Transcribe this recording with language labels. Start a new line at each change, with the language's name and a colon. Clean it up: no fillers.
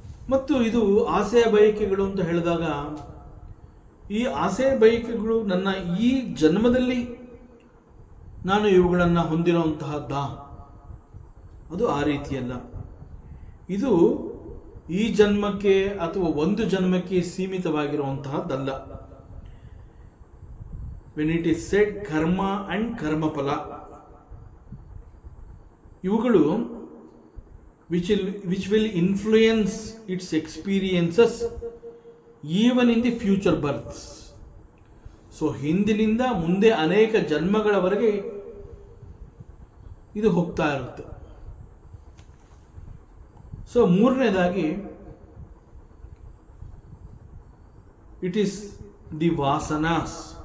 Kannada: ಮತ್ತು ಇದು ಆಸೆಯ ಬಯಕೆಗಳು ಅಂತ ಹೇಳಿದಾಗ, ಈ ಆಸೆಯ ಬಯಕೆಗಳು ನನ್ನ ಈ ಜನ್ಮದಲ್ಲಿ ನಾನು ಇವುಗಳನ್ನು ಹೊಂದಿರುವಂತಹದ್ದ? ಅದು ಆ ರೀತಿಯಲ್ಲ. ಇದು ಈ ಜನ್ಮಕ್ಕೆ ಅಥವಾ ಒಂದು ಜನ್ಮಕ್ಕೆ ಸೀಮಿತವಾಗಿರುವಂತಹದ್ದಲ್ಲ.
English: when it is said karma and karmaphala,
Kannada: ಇವುಗಳು
English: which will influence its experiences even in the future births.
Kannada: So ಹಿಂದಿನಿಂದ ಮುಂದೆ ಅನೇಕ ಜನ್ಮಗಳವರೆಗೆ ಇದು ಹೋಗ್ತಾ ಇರುತ್ತೆ. ಸೊ ಮೂರನೇದಾಗಿ,
English: It is the vasanas.